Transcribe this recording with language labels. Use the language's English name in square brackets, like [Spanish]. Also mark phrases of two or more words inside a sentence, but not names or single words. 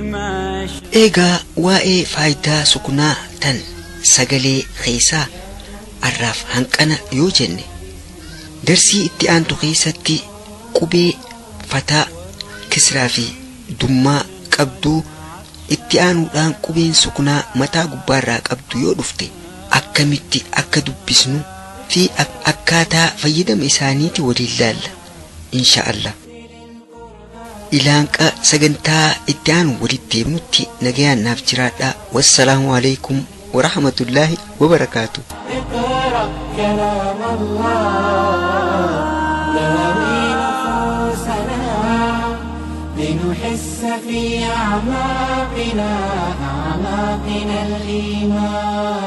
[Oromo] Egaa waa'ee faayidaa sukunaa tan sagalee keessaa arraaf hanqana yoo jenne darsii itti aantu keessatti qubee fataa kisraa fi dummaa qabdu itti aanuudhaan qubeen sukunaa mataa gubbaarraa qabdu yoo dhufte akkamitti akka dubbisnu fi akkaataa fayyadama isaaniiti waliin laalla [Arabic] إن شاء الله. [Oromo] Ilaanqa sagantaa itti aanu walitti deemnutti nagayaan naaf jiraadha. [Arabic] والسلام عليكم ورحمة الله وبركاته. لنحس في أعماقنا الإيمان.